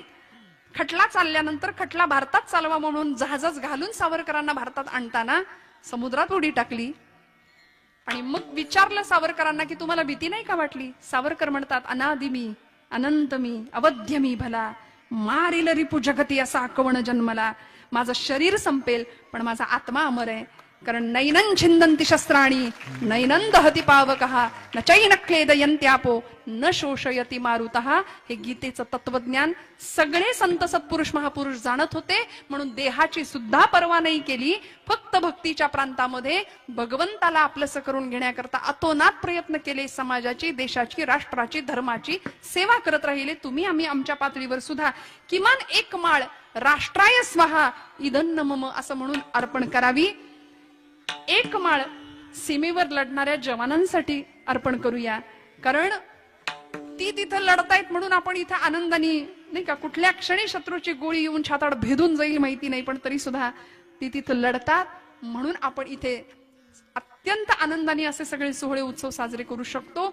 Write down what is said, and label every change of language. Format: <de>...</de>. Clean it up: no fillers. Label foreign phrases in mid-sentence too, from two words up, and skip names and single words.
<mr>खटला चालल्यानंतर खटला भारतात चालवा म्हणून जहाजच घालून सावरकरांना भारतात आणताना समुद्रात उडी टाकली. आणि मग विचारलं सावरकरांना की तुम्हाला भीती नाही का वाटली? सावरकर म्हणतात, अनादि मी, अनंत मी, अवध्य मी भला, मारिल रिपू जगती असा आकवण जन्मला. माझं शरीर संपेल पण माझा आत्मा अमर आहे.</mr> <sa>कारण नैनं छिंदंती शस्त्राणी नैनं दहती पावकः न चैन क्लेदयन्त्यापो न शोषयती मारुतः.</sa> <mr>हे गीतेचं तत्वज्ञान सगळे संत सत्पुरुष महापुरुष जाणत होते म्हणून देहाची सुद्धा पर्वा नाही केली. फक्त भक्तीच्या प्रांतामध्ये भगवंताला आपलंसं करून घेण्याकरता अतोनात प्रयत्न केले. समाजाची, देशाची, राष्ट्राची, धर्माची सेवा करत राहिले. तुम्ही आम्ही आमच्या पातळीवर सुद्धा किमान एक माळ</mr> <sa>राष्ट्राय स्वाहा इदन्न मम</sa> <mr>असं म्हणून अर्पण करावी. एक माळ सीमेवर लढणाऱ्या जवानांसाठी अर्पण करूया. कारण ती तिथं लढतायत म्हणून आपण इथं आनंदाने नाही का, कुठल्या क्षणी शत्रूची गोळी येऊन छाताड भेदून जाईल माहिती नाही, पण तरी सुद्धा ती तिथं लढतात म्हणून आपण इथे अत्यंत आनंदाने असे सगळे सोहळे उत्सव साजरे करू शकतो.</mr>